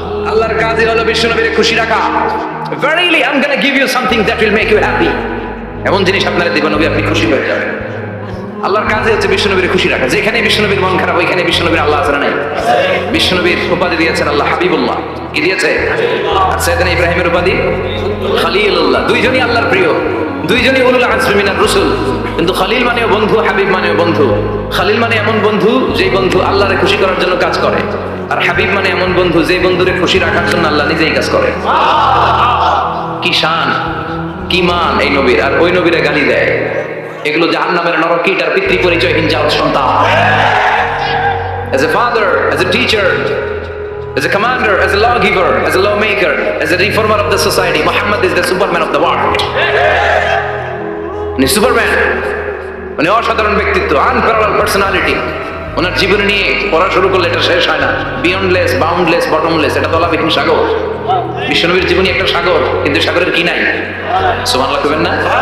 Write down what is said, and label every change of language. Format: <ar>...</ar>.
<bn>আল্লাহর কাজই হলো বিশ্বনবীকে খুশি রাখা।</bn> <en>Verily I'm going to give you something that will make you happy.</en> <bn>এমন জিনিস আপনারা দেব, নবী আপনি খুশি হয়ে যাবেন। আল্লাহর কাজই হচ্ছে বিশ্বনবীকে খুশি রাখা। যেখানে বিশ্বনবীর মন খারাপ, ওইখানে বিশ্বনবীর আল্লাহ আছে না নাই? বিশ্বনবীর উপাধি দিয়েছেন আল্লাহ হাবিবুল্লাহ। কি দিয়েছে? আর সাইয়েদনা ইব্রাহিমের উপাধি খলিলুল্লাহ। দুইজনই আল্লাহর প্রিয়, দুইজনই</bn> <ar>উলুল আজমি মিনার রাসূল।</ar> <bn>কিন্তু খলিল মানেও বন্ধু, হাবিব মানেও বন্ধু। খলিল মানে এমন বন্ধু যেই বন্ধু আল্লাহরে খুশি করার জন্য কাজ করে, আর হাবিব মানে এমন বন্ধু যেই বন্ধুরে খুশি রাখার জন্য আল্লাহ নিজেই কাজ করে। কি শান, কি মান এই নবীর, আর ওই নবীরে গালি দেয়। এগুলো জাহান্নামের নরকীট আর পিতৃ পরিচয়হীন জাত সন্তান।</bn> <en>As a father, as a teacher, as a commander, as a lawgiver, as a lawmaker, as a reformer of the society, Muhammad is the superman of the world.</en> <bn>উনি সুপারম্যান, উনি অসাধারণ ব্যক্তিত্ব,</bn> <en>Unparallel personality.</en> <bn>ওনার জীবন নিয়ে পড়া শুরু করলে এটা শেষ হয় না।</bn> <en>beyondless, boundless, bottomless,</en> <bn>এটা তলাবিহীন সাগর। বিশ্বনবীর জীবনী একটা সাগর, কিন্তু সাগরের কি নাই? সুবহানাল্লাহ কইবেন না?</bn>